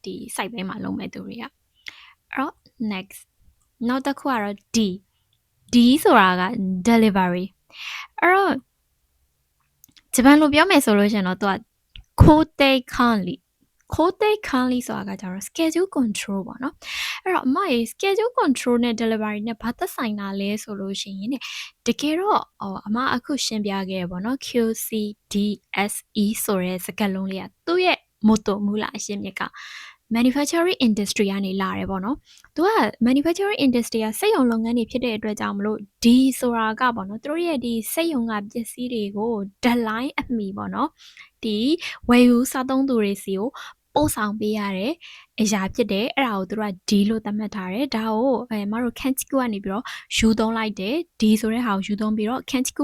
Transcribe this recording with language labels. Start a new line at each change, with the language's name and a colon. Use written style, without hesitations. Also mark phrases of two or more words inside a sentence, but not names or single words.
Burmese: site ဘက်မှာလုပ်မဲ့သူတွေကအဲ့တော့ next နောက်တစ်ခုကတော့ D ဆိုတာက delivery အဲ့တော့ဂျပန်လိုပြောမယ်ဆိုလို့ရှင်တော့သူက
Japanese: kote kanli
Burmese: ဆိုတာကကြတော့
English: schedule control
Burmese: ပေါ့နော်အဲ့တော့အမရေ
English: schedule control
Burmese: နဲ့ delivery နဲ့ဘာသက်ဆိုင်တာလဲဆိုလို့ရှိရင်တကယ်တော့အမအခုရှင်းပြခဲ့ရပေါ့နော် QCDSE ဆိုတဲ့စကားလုံးလေးကသူ့ရဲ့ motto မူလအရှင်းမြစ်က
English: manufacturing industry
Burmese: ကနေလာတယ်ပေါ့နော်သူက
English: manufacturing industry
Burmese: ကစက်ရုံလုပ်ငန်းတွေဖြစ်တဲ့အတွက်ကြောင့်မလို့ဒီဆိုတာကပေါ့နော်သူတို့ရဲ့ဒီစက်ရုံကပစ္စည်းတွေကို deadline အမီပေါ့နော်ဒီဝ ယ်ယူစားသုံးသူတွေစီကိုပို့ဆောင်ပေးရတဲ့အရာဖြစ်တယ်အဲ့ဒါကိုသူတို့က D လို့သတ်မှတ်ထားတယ်ဒါကိုမတို့ Kanchiku ကနေပြီးတော့ယူသုံးလိုက်တယ် D ဆိုတဲ့ဟာကိုယူသုံးပြီးတော့ Kanchiku